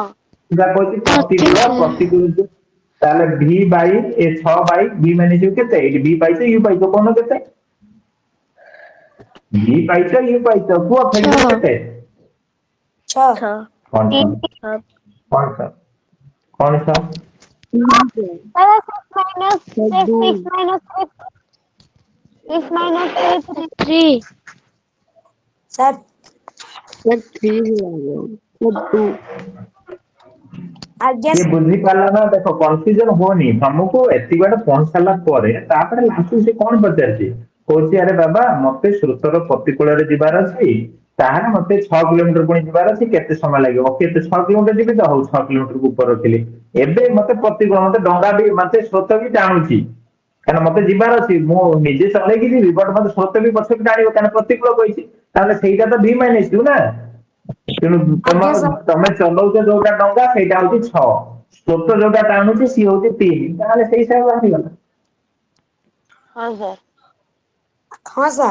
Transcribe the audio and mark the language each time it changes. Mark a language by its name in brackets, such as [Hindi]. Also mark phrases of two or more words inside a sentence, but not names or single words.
[Odia] ଯାହା କହୁଛି ପ୍ରତିକୂଳ ତାହେଲେ [English] v by 6 by v minus u [Odia] କେତେ ଏଇଠି ଭି ପାଇଛ ୟୁ ପାଇଛ କଣ କେତେ? ଭି ପାଇଛ ୟୁ ପାଇଛ କୁହ ଫେରିଦେଲେ କେତେ? 6 କଣ କଣ କଣ କଣ? [English] Minus 6 minus 6 minus 3. 3 [Odia] ସାର୍ [English] sir 3 sir 2 [Odia] ଆଜ୍ଞା କିଏ ବୁଝିପାରିଲା ନା ଦେଖ କନଫ୍ୟୁଜନ ହୁଅନି ତମକୁ ଏତିକି ବାଟ ପହଞ୍ଚି ସାରିଲା ପରେ ତାପରେ ଲାଷ୍ଟକୁ ସେ କଣ ପଚାରିଛି କହୁଛି ଆରେ ବାବା ମତେ ସ୍ରୋତର ପ୍ରତିକୂଳରେ ଯିବାର ଅଛି ତାହେଲେ ମତେ 6 କିଲୋମିଟର ପୁଣି ଯିବାର ଅଛି କେତେ ସମୟ ଲାଗିବ କେତେ 6 କିଲୋମିଟର ଯିବି ତ ହଉ 6 କିଲୋମିଟର ଉପରେ ରଖିଲି ଏବେ ମତେ ପ୍ରତିକୂଳ ମତେ ଡଙ୍ଗା ବି ମତେ ସ୍ରୋତ ବି ଟାଣୁଛି କାରଣ ମତେ ଯିବାର ଅଛି ମୁଁ ନିଜେ ଚଲେଇକି ଯିବି ବଟ ମତେ ସ୍ରୋତ ବି ପଛକୁ ଟାଣିବ କାରଣ ପ୍ରତିକୂଳ କହିଛି ତାହେଲେ ସେଇଟା ତ [English] v minus u [Odia] ନା ତେଣୁ ଆଜ୍ଞା ସାର୍ ତମେ ଚଲଉଛ ଯୋଉଟା ଡଙ୍ଗା ସେଇଟା ହଉଛି 6 ସ୍ରୋତ ଯୋଉଟା ଟାଣୁଛି ସିଏ ହଉଛି 3 ତାହେଲେ ସେଇ ହିସାବରେ ବାହାରିଗଲା। [Hindi] हाँ सर हाँ सर